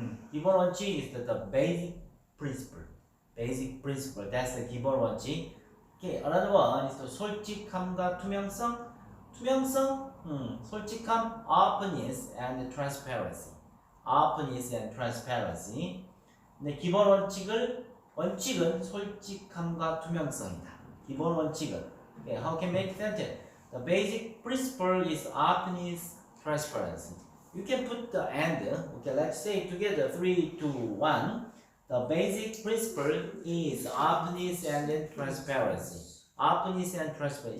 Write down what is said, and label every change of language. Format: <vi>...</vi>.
<ko>기본 원칙</ko> <en>is the basic principle. Basic principle. That's the</en> <ko>기본 원칙.</ko> <en>Okay, another one is the</en> <ko>솔직함과 투명성. 투명성, 솔직함,</ko> <en>openness and transparency. Openness and transparency.</en> <ko>근데 기본 원칙은 솔직함과 투명성이다. 기본 원칙은.</ko> <en>Okay, how can make sentence? The basic principle is openness, transparency. You can put the and. Okay, let's say together 3, 2, 1. The basic principle is openness and then transparency. Openness and transparency.</en>